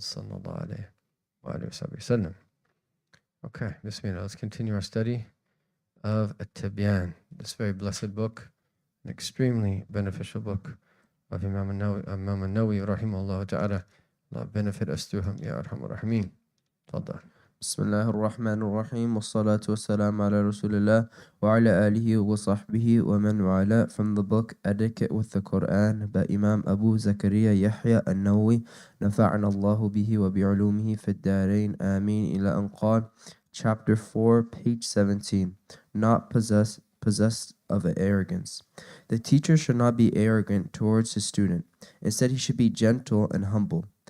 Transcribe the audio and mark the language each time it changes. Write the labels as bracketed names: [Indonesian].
[Arabic] Sallallahu alayhi wa sallam. Okay, bismillah. [English] Let's continue our study of At-Tibyan, this very blessed book, an extremely beneficial book of Imam Nawawi rahimahullah ta'ala. Allah benefit us through him, [Arabic] Ya Arhamar Rahimeen. Tafadhal. بسم الله الرحمن الرحيم والصلاة والسلام على رسول الله وعلى آله وصحبه ومن والاه. [English] From the book Etiquette with the Quran by Imam Abu Zakaria Yahya An-Nawawi [Arabic] نفعنا الله به وبعلومه في الدارين آمين إلى أن قال. [English] Chapter 4, page 17. Not possessed of arrogance. The teacher should not be arrogant towards his student. Instead, he should be gentle and humble.